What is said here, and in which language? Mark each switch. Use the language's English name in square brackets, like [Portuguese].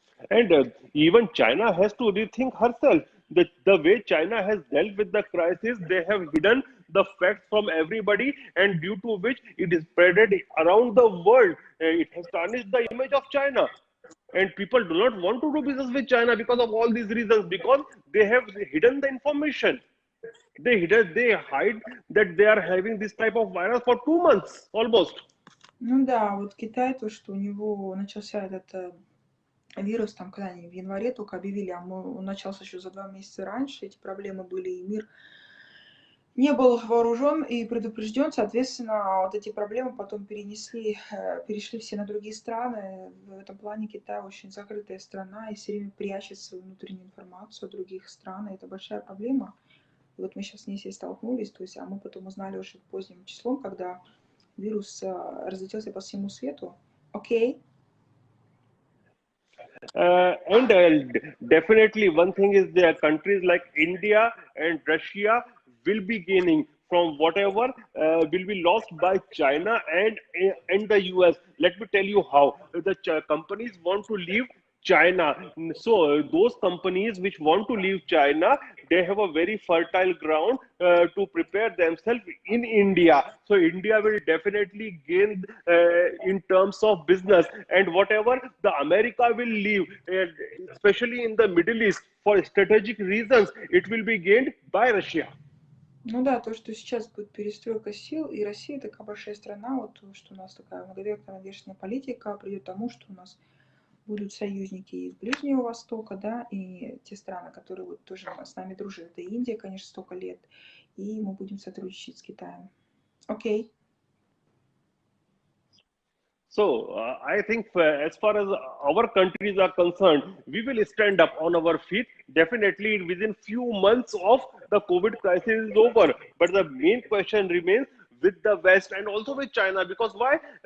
[English] And even China has to rethink herself. The way China has dealt with the crisis, they have hidden the facts from everybody, and due to which it is spreaded around the world. It has tarnished the image of China. And people do not want to do business with China because of all these reasons, because they have hidden the information. They hide that they are having this type of virus for 2 months almost. [Russian] Ну да, вот Китай, то, что у него начался этот вирус, там, когда они в январе только объявили, он начался еще за 2 месяца раньше, эти проблемы были, и мир не был вооружен и предупрежден, соответственно, вот эти проблемы потом перешли все на другие страны. В этом плане Китай очень закрытая страна и все время прячет свою внутреннюю информацию о других странах. Это большая проблема. И вот мы сейчас с ней все столкнулись, то есть, а мы потом узнали уже поздним числом, когда вирус разлетелся по всему свету. Окей. [English] And definitely, one thing is there countries like India and Russia will be gaining from whatever will be lost by China and the US. Let me tell you how the companies want to leave China. So those companies which want to leave China, they have a very fertile ground to prepare themselves in India. So India will definitely gain in terms of business, and whatever the America will leave, especially in the Middle East, for strategic reasons, it will be gained by Russia. [Russian] Ну да, то, что сейчас будет перестройка сил, и Россия такая большая страна, вот что у нас такая многовековая внешняя политика придет к тому, что у нас будут союзники из Ближнего Востока, да, и те страны, которые вот тоже с нами дружат. Это Индия, конечно, столько лет, и мы будем сотрудничать с Китаем. Окей. [English] So I think as far as our countries are concerned, we will stand up on our feet. Definitely within few months of the COVID crisis is over. But the main question remains with the West and also with China. Because why?